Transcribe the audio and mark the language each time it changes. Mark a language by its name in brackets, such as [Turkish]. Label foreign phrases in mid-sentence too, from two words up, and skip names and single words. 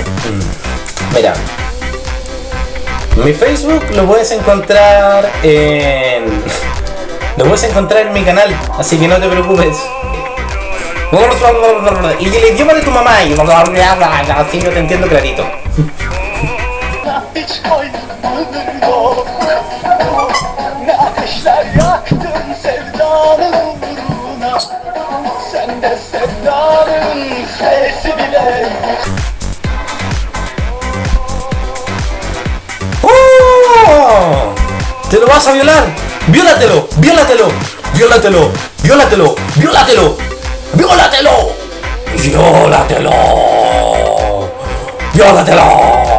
[Spanish] Mira, mi Facebook lo puedes encontrar en mi canal, así que no te preocupes. Y el idioma de tu mamá, así yo te entiendo clarito. [Turkish] Hiç koymadın doğruna, ne ateşler yaktın sevdanın uğruna. Sen de sevdanın sesi bile. ¡Oh! [Spanish] ¡Te lo vas a violar! ¡Viólatelo! ¡Viólatelo! ¡Viólatelo! ¡Viólatelo! ¡Viólatelo! ¡Viólatelo! ¡Viólatelo! ¡Viólatelo!